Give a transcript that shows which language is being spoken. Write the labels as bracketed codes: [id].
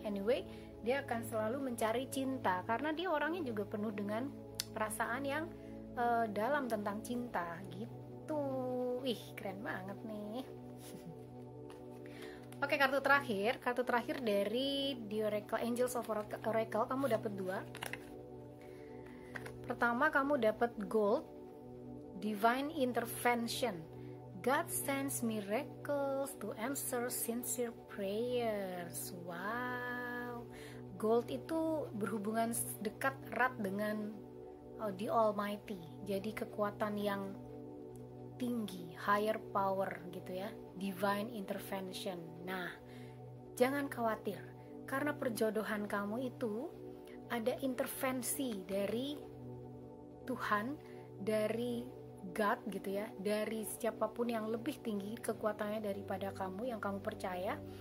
[id] Anyway, dia akan selalu mencari cinta karena dia orangnya juga penuh dengan perasaan yang dalam tentang cinta gitu. Ih, keren banget nih. Oke, kartu terakhir dari The Oracle, Angels of Oracle, kamu dapat 2. Pertama, kamu dapat Gold, Divine Intervention. [en] God sends miracles to answer sincere prayers. Wow. [id] Gold itu berhubungan dekat erat dengan the Almighty. Jadi kekuatan yang tinggi, [en] higher power [id] gitu ya. Divine Intervention. Nah, jangan khawatir karena perjodohan kamu itu ada intervensi dari Tuhan, dari God gitu ya, dari siapapun yang lebih tinggi kekuatannya daripada kamu yang kamu percaya.